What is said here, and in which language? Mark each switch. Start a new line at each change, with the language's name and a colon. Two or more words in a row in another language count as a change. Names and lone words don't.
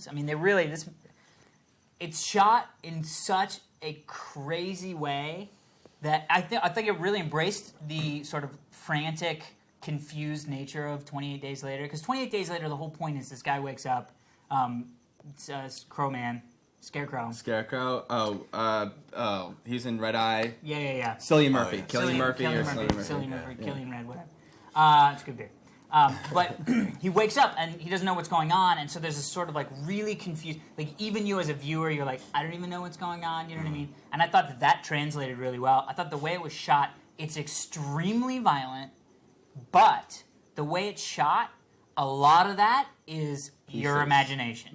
English: I mean, it's shot in such a crazy way that I think it really embraced the sort of frantic, confused nature of 28 Days Later. Because 28 Days Later, the whole point is this guy wakes up, it's Crowman, Scarecrow. Scarecrow. Oh, he's in Red Eye. Yeah. Cillian Murphy. yeah. Cillian Murphy or Cillian Murphy. Cillian Murphy, Killian Red, whatever. It's a good beer. But he wakes up and he doesn't know what's going on, and so there's this sort of like really confused, like even you as a viewer, you're like, I don't even know what's going on, you know what I mean? And I thought that translated really well. I thought the way it was shot, it's extremely violent, but the way it's shot, a lot of that is your imagination.